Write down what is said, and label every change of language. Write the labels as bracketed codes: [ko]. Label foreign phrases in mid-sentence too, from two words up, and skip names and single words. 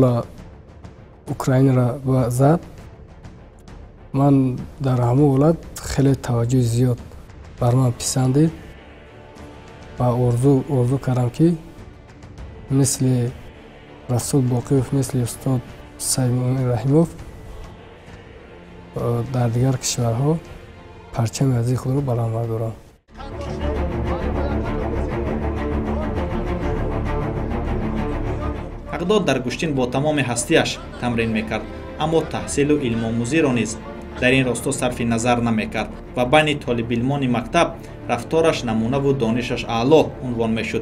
[tg] Украина ро зад, ман дар ҳама ворлд хеле таваҷҷуҳи зиёд бар ман писандид ва орзу кардам ки мисли Расул Боқиев, мисли устод Саид Раҳимов дар дигар кишварҳо парчами озии худ ро баланд бардорам. ҳақдод дар гӯштин бо тамоми ҳастияш тамрин мекард, аммо таҳсилу илмомӯзиро низ дар ин росто сарфи назар намекард ва байни толибилмони мактаб рафтораш намунаву донишаш аъло унвон мешуд.